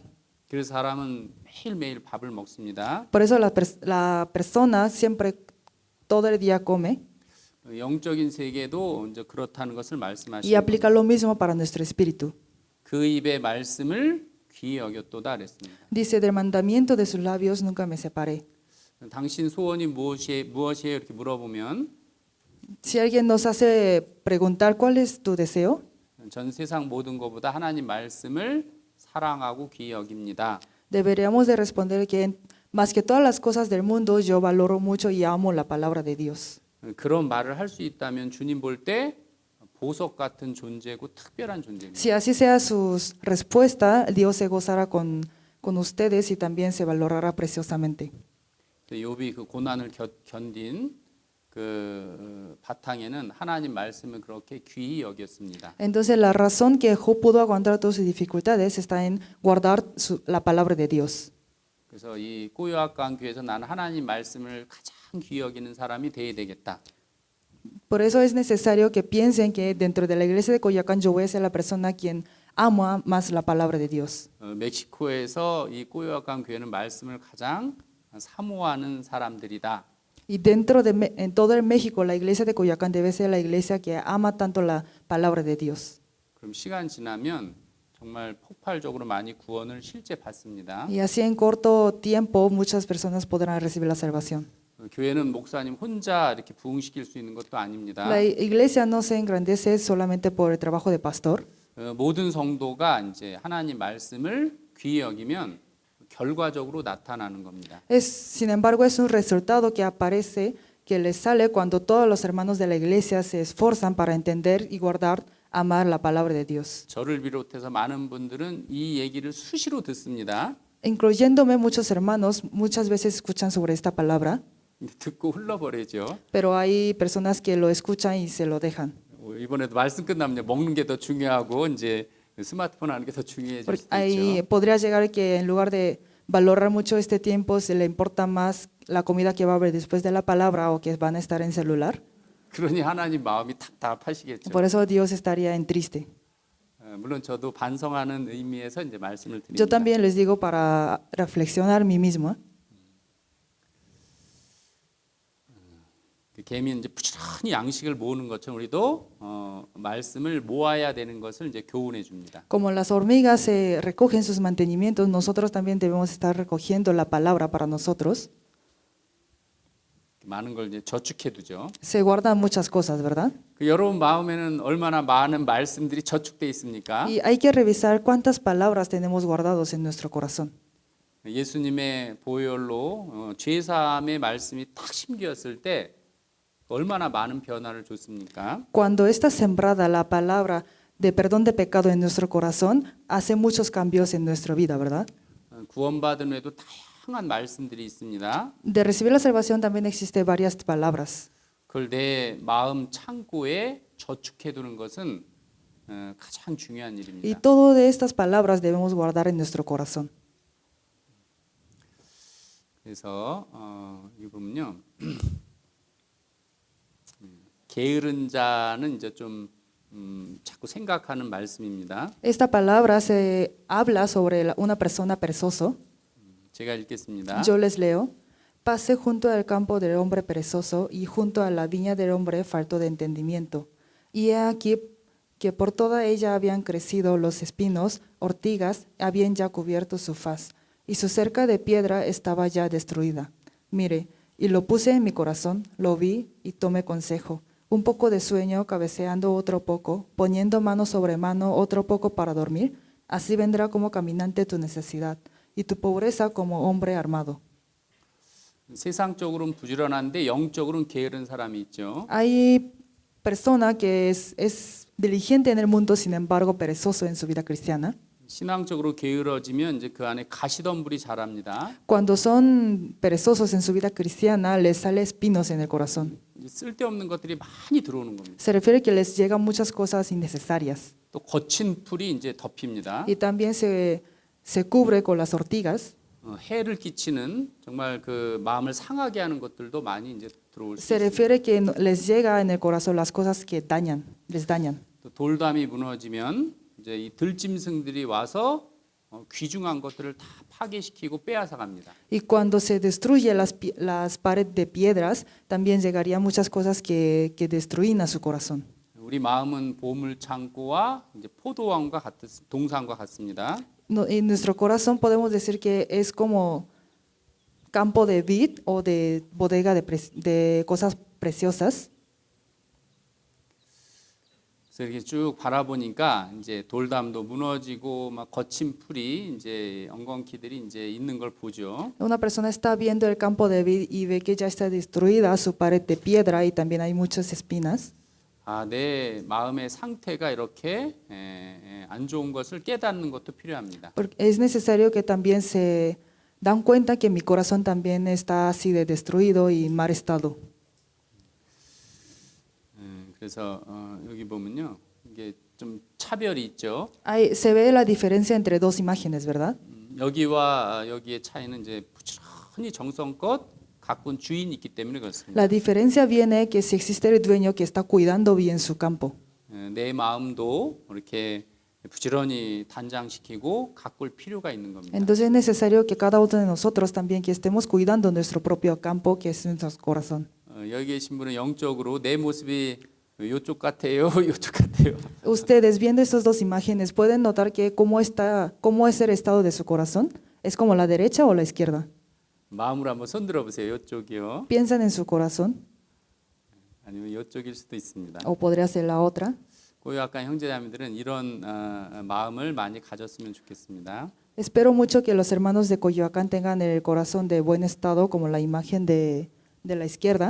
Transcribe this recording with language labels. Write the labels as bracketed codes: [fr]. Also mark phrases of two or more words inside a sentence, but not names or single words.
[ko] 그래서 사람은 매일매일 밥을 먹습니다. [es] Por eso la persona siempre, todo el día come [ko] 영적인 세계도 이제 그렇다는 것을 y 말씀하시는 [es] aplica lo mismo para nuestro espíritu. [ko] 그 입의 말씀을 귀히 여겼도다 그랬습니다. [es] Dice, del mandamiento de sus labios nunca me separé. [ko] 당신 소원이 무엇이에요? 이렇게 물어보면 [es] Si alguien nos hace preguntar cuál es tu deseo, [ko] 전 세상 모든 것보다 하나님 말씀을 사랑하고 귀히 여깁니다. [es] deberíamos de responder que más que todas las cosas del mundo, yo valoro mucho y amo la palabra de Dios. [ko] 그런 말을 할 수 있다면 주님 볼 때 보석 같은 존재고 특별한 존재입니다. [es] Si así sea su respuesta, Dios se gozará con ustedes y también se valorará preciosamente. [ko] 욥이 그 고난을 견딘 그 바탕에는 하나님 말씀을 그렇게 귀히 여겼습니다. [es] Entonces la razón que Job pudo aguantar todas sus dificultades está en guardar la palabra de Dios. [ko] 그래서 이 꼬요아칸 교회에서 나는 하나님 말씀을 가장 귀히 여기는 사람이 돼야 되겠다. [es] Por eso es necesario que piensen que dentro de la iglesia de Coyoacán yo voy a ser la persona quien ama más la palabra de Dios. [ko] 멕시코에서 이 꼬요아칸 교회는 말씀을 가장 사모하는 사람들이다. [es] Y en todo el México, la iglesia de Coyoacán debe ser la iglesia que ama tanto la palabra de Dios. [ko] 그럼 시간 지나면 정말 폭발적으로 많이 구원을 실제 받습니다. [es] Y así en corto tiempo muchas personas podrán recibir la salvación. [ko] 교회는 목사님 혼자 이렇게 부흥시킬 수 있는 것도 아닙니다. [es] La iglesia no se engrandece solamente por el trabajo de pastor. [ko] 모든 성도가 이제 하나님 말씀을 귀히 여기면 결과적으로 나타나는 겁니다. [es] Sin embargo, es un resultado que aparece, que les sale cuando todos los hermanos de la iglesia se esfuerzan para entender y guardar, amar la palabra de Dios. [ko] 저를 비롯해서 많은 분들은 이 얘기를 수시로 듣습니다. [es] Incluyéndome, muchos hermanos muchas veces escuchan sobre esta palabra, [ko] 듣고 흘러버리죠. [es] pero hay personas que lo escuchan y se lo dejan. [ko] 이번에도 말씀 끝나면 먹는 게 더 중요하고 이제 스마트폰 하는 게 더 중요해질 Porque 수도 ahí 있죠. [es] podría llegar que en lugar de valorar mucho este tiempo, se le importa más la comida que va a haber después de la palabra o que van a estar en celular. [ko] 그러니 하나님 마음이 답답하시겠죠. [es] Por eso Dios estaría en triste. [ko] 물론 저도 반성하는 의미에서 이제 말씀을 Yo 드립니다. [es] también les digo para reflexionar mí mismo. [ko] 개미 이제 부지런히 양식을 모으는 것처럼 우리도 말씀을 모아야 되는 것을 이제 교훈해 줍니다. [es] Como las hormigas se recogen sus mantenimientos, nosotros también debemos estar recogiendo la palabra para nosotros. [ko] 많은 걸 이제 저축해 두죠. [es] Se guardan muchas cosas, ¿verdad? [ko] 여러분 마음에는 얼마나 많은 말씀들이 저축돼 있습니까? [es] Y hay que revisar cuántas palabras tenemos guardados en nuestro corazón. [ko] 예수님의 보혈로 죄사함의 말씀이 딱 심겼을 때 얼마나 많은 변화를 줬습니까? [es] Cuando está sembrada la palabra de perdón de pecado en nuestro corazón, hace muchos cambios en nuestra vida, ¿verdad? [ko] 구원받은 후에도 다양한 말씀들이 있습니다. [es] De recibir la salvación también existe varias palabras. [ko] 그걸 내 마음 창고에 저축해 두는 것은 가장 중요한 Y 일입니다. [es] todo de estas palabras debemos guardar en nuestro corazón. [ko] 그래서 이거 보면요. 게으른 자는 이제 좀 자꾸 생각하는 말씀입니다. [es] Esta palabra se habla sobre una persona perezoso. [ko] 제가 읽겠습니다. [es] Yo les leo. Pasé junto al campo del hombre perezoso y junto a la viña del hombre falto de entendimiento. Y he aquí que por toda ella habían crecido los espinos, ortigas habían ya cubierto su faz. y su cerca de piedra estaba ya destruida. Mire, y lo puse en mi corazón, lo vi y tomé consejo. Un poco de sueño, cabeceando otro poco, poniendo mano sobre mano otro poco para dormir. Así vendrá como caminante tu necesidad y tu pobreza como hombre armado. [ko] 세상적으로는 부지런한데 영적으로는 게으른 사람이 있죠. [es] Hay persona que es diligente en el mundo, sin embargo perezoso en su vida cristiana. [ko] 신앙적으로 게으러지면 이제 그 안에 가시덤불이 자랍니다. [es] Cuando son perezosos en su vida cristiana, les sale espinos en el corazón. [ko] 이제 쓸데없는 것들이 많이 들어오는 겁니다. [es] Se refiere que les llegan muchas cosas innecesarias. [ko] 또 거친 풀이 이제 덮입니다. [es] Y también se cubre con las ortigas. [ko] 해를 끼치는 정말 그 마음을 상하게 하는 것들도 많이 이제 들어올 수 Se 있습니다. [es] refiere que les llega en el corazón las cosas que les dañan. [ko] 또 돌담이 무너지면 이제 이 들짐승들이 와서 귀중한 것들을 다 파괴시키고 빼앗아 갑니다. [es] Y cuando se destruye las paredes de piedras, también llegaría muchas cosas que destruyen a su corazón. [ko] 우리 마음은 보물 창고와 이제 포도원과 동산과 같습니다. [es] En nuestro corazón podemos decir que es como campo de vid o de bodega de cosas preciosas. [ko] 그래서 이렇게 쭉 바라보니까 이제 돌담도 무너지고 막 거친 풀이 이제 엉겅퀴들이 이제 있는 걸 보죠. [es] Una persona está viendo el campo de vid y ve que ya está destruida su pared de piedra y también hay muchas espinas. [ko] 아, 내 마음의 상태가 이렇게 안 좋은 것을 깨닫는 것도 필요합니다. [es] Porque es necesario que también se dan cuenta que mi corazón también está así de destruido y mal estado. [ko] 그래서 여기 보면요, 이게 좀 차별이 있죠. [es] Se ve la diferencia entre dos imágenes, ¿verdad? [ko] 여기와 여기의 차이는 이제 부지런히 정성껏 가꾼 주인이 있기 때문에 그렇습니다. [es] La diferencia viene que si existe el dueño que está cuidando bien su campo. [ko] 내 마음도 이렇게 부지런히 단장시키고 가꿀 필요가 있는 겁니다. [es] Entonces es necesario que cada uno de nosotros también que estemos cuidando nuestro propio campo, que es nuestro corazón. [ko] 여기 계신 분은 영적으로 내 모습이 이쪽 같아요, 이쪽 같아요. [es] Ustedes viendo estas dos imágenes pueden notar que cómo es el estado de su corazón. ¿Es como la derecha o la izquierda? [ko] 마음으로 한번 손들어 보세요. 이쪽이요. [es] Piensan en su corazón [ko] 아니면 이쪽일 수도 있습니다. [es] o podría ser la otra. [ko] 고요학관 형제자매들은 이런 마음을 많이 가졌으면 좋겠습니다. [es] Espero mucho que los hermanos de Coyoacán tengan el corazón de buen estado como la imagen de la izquierda.